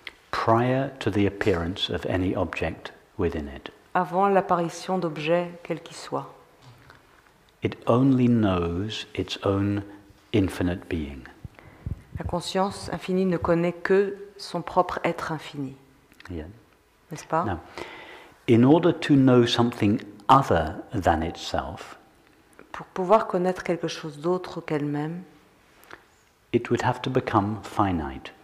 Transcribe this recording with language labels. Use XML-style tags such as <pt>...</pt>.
<en>prior to the appearance of any object within it.</en> <fr>avant l'apparition d'objets quels qu'ils soient.</fr> <en>It only knows its own infinite being.</en> <fr>La conscience infinie ne connaît que son propre être infini,</fr> <en>Yeah.</en> <fr>n'est-ce pas?</fr> <en>Now, in order to know something other than itself,</en> <fr>Pour pouvoir connaître quelque chose d'autre qu'elle-même,</fr> <en>it would have to become finite.</en>